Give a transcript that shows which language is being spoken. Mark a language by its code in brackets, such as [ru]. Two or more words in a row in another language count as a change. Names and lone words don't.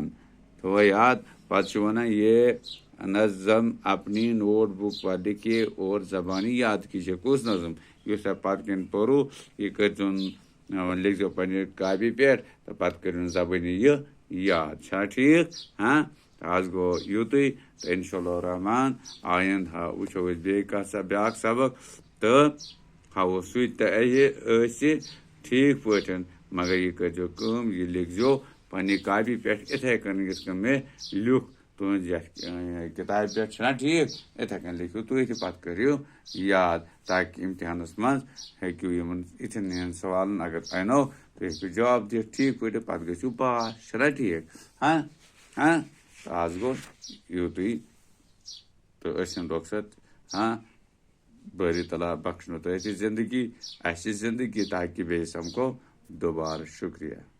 [ks] تو یاد پتہ ونان [ur] یہ نظم اپنی نوٹ بک پر لکھیے اور زبانی یاد کیجیے. [ks] کس نظم اس پتہ کن پرو یہ کرتون لکھو پنہ کاپی پہ تو پتہ کرو زبانی یہ یاد. چھا ٹھیک ہاں آج گو یوتھے تو [ar] انشاء اللہ الرحمن [ks] آئندہ وچھو بیٚیہِ بیاکھ سبق تو ہاو سُہ تہِ ٲسہِ ٹھیک پٲٹھۍ مگر یہ کرزو کٲم یہ لکھزو پنہ کاپی پہ اتھے کن یِتھ کن مے لیوکھ تہذ یتھ کتابہ پہ چھنا ٹھیک اتھے کن لکھو تُہۍ تہِ پتہ کٔرِو یاد تاکہ امتحانس مز ہیٚکِو یِمن یِتھٮ۪ن ہِنٛدٮ۪ن سوالن اگر انو تُہۍ ہیٚکِو جواب دِتھ ٹھیک پٲٹھۍ پتہ گٔژھِو پاس. چھنا ٹھیک ہاں ہاں تو آج گو یوتُے تو ٲسِن رۄخصت ہاں باری تعالیٰ بخشنو تۄہہِ تہِ زندگی اسہِ زندگی تاکہ بیٚیہِ سمکھو دوبارٕ. شکریہ.